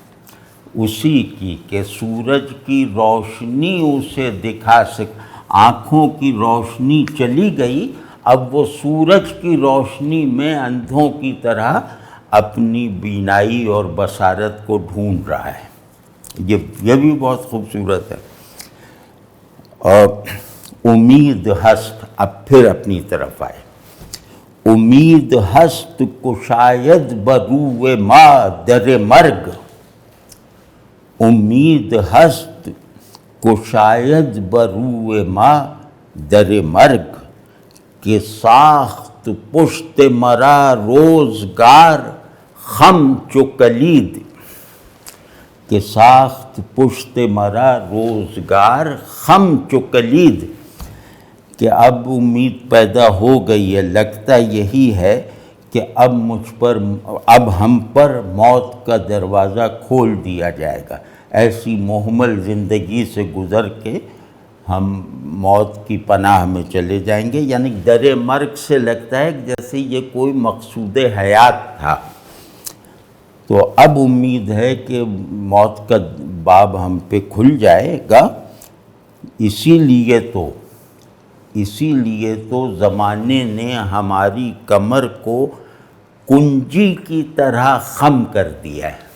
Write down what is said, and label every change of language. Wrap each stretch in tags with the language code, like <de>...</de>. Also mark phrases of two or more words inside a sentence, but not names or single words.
<ur>اسی کی کہ سورج کی روشنی اسے دکھا آنکھوں کی روشنی چلی گئی، اب وہ سورج کی روشنی میں اندھوں کی طرح اپنی بینائی اور بصارت کو ڈھونڈ رہا ہے۔ یہ بھی بہت خوبصورت ہے۔ اور</ur> <fa>امید ہست،</fa> <ur>اب پھر اپنی طرف آئے،</ur> <fa>امید ہست کشاید بروئے ما در مرگ، امید ہست کشاید بروئے ما در مرگ، کہ ساخت پشت مرا روزگار خم چو کلید، کہ ساخت پشت مرا روزگار خم چو کلید،</fa> <ur>کہ اب امید پیدا ہو گئی ہے، لگتا یہی ہے کہ اب ہم پر موت کا دروازہ کھول دیا جائے گا، ایسی محمل زندگی سے گزر کے ہم موت کی پناہ میں چلے جائیں گے۔ یعنی</ur> <fa>در مرگ</fa> <ur>سے لگتا ہے جیسے یہ کوئی مقصود حیات تھا، تو اب امید ہے کہ موت کا باب ہم پہ کھل جائے گا۔ اسی لیے تو زمانے نے ہماری کمر کو کنجی کی طرح خم کر دیا ہے۔</ur>